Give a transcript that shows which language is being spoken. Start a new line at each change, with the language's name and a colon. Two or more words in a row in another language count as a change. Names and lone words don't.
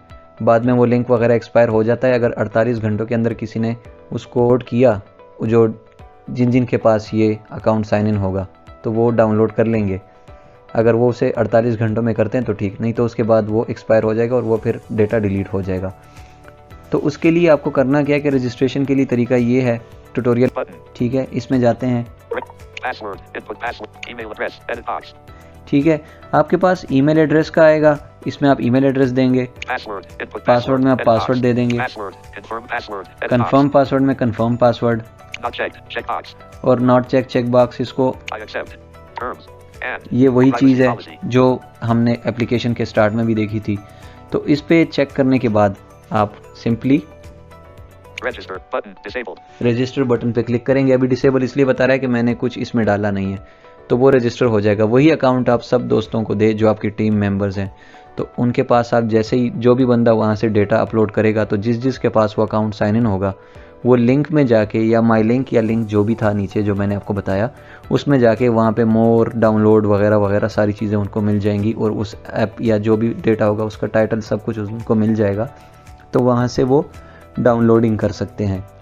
Hindi: बाद में वो लिंक वगैरह एक्सपायर हो जाता है। अगर 48 घंटों के अंदर किसी ने उसको कोड किया, जो जिन के पास ये
English: account sign in
Hindi: होगा तो वो डाउनलोड कर लेंगे। अगर वो उसे 48 घंटों में करते हैं तो ठीक, नहीं तो उसके बाद वो एक्सपायर हो जाएगा और वो फिर
English: data delete
Hindi: हो जाएगा। तो उसके लिए आपको करना क्या है कि रजिस्ट्रेशन के लिए तरीका ये है, ट्यूटोरियल, ठीक है, इसमें जाते हैं।
English: Password, input password, email address, edit box.
Hindi: ठीक है, आपके पास
English: email address
Hindi: का आएगा, इसमें आप
English: email address
Hindi: देंगे।
English: Password, input
Hindi: पासवर्ड में आप पासवर्ड दे देंगे।
English: Password, confirm password, edit कंफर्म box.
Hindi: पासवर्ड में
English: confirm password Not checked, check box.
Hindi: और
English: not check check box,
Hindi: इसको
English: I accept. Terms. And.
Hindi: ये वही
English: Privacy
Hindi: चीज़ है
English: policy.
Hindi: जो हमने एप्लीकेशन के स्टार्ट में भी देखी थी। तो इस पे चेक करने के बाद आप सिंपली
English: Register, button, disabled. register button
Hindi: पे क्लिक करेंगे। अभी डिसेबल इसलिए बता रहा है कि मैंने कुछ इसमें डाला नहीं है, तो वो रजिस्टर हो जाएगा। वही अकाउंट आप सब दोस्तों को दे जो आपकी
English: team members
Hindi: हैं, तो उनके पास आप जैसे ही जो भी बंदा वहाँ से
English: data upload
Hindi: करेगा तो जिस के पास वो
English: account sign in
Hindi: होगा वो लिंक में जाके या
English: my link
Hindi: या लिंक जो भी था नीचे जो मैंने आपको बताया उसमें जाके वहाँ पे
English: more download
Hindi: वगैरह वगैरह सारी चीज़ें उनको मिल जाएंगी और उस ऐप या जो भी डेटा होगा उसका टाइटल सब कुछ उनको मिल जाएगा, तो वहाँ से वो डाउनलोडिंग कर सकते हैं।